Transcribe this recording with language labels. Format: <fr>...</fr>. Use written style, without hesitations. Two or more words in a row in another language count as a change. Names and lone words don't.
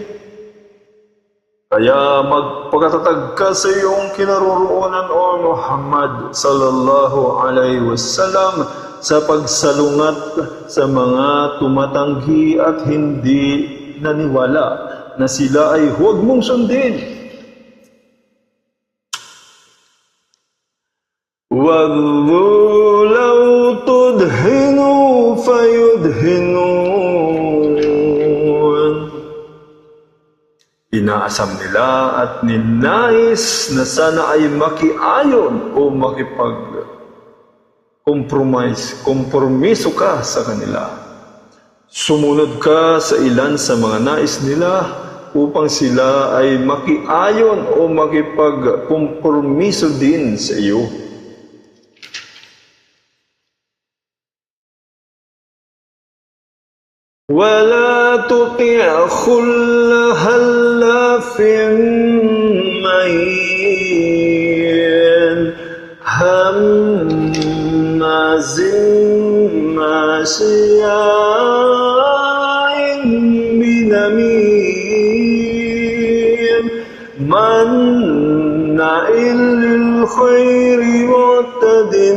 <tl>Kaya magpakatatag ka sa iyong kinaroroonan, O Muhammad</tl> <ar>صلى الله عليه وسلم,</ar> <tl>sa pagsalungat sa mga tumatanggi at hindi naniwala na sila ay huwag mong sundin.</tl> <ar>وَذُّوا لَوْ تُدْهِنُوا فَيُدْهِنُونَ.</ar> <tl>Inaasam nila at ninais na sana ay makiayon o kompromiso ka sa kanila. Sumunod ka sa ilan sa mga nais nila upang sila ay makiayon o makipagkompromiso din sa iyo.</tl> <ar>وَلَا تُطِعْ كُلَّ حَلَّافٍ مَّهِينٍ هَمَّازٍ مَّشَّاءٍ بِنَمِيمٍ مَّنَّاعٍ لِّلْخَيْرِ مُعْتَدٍ</ar>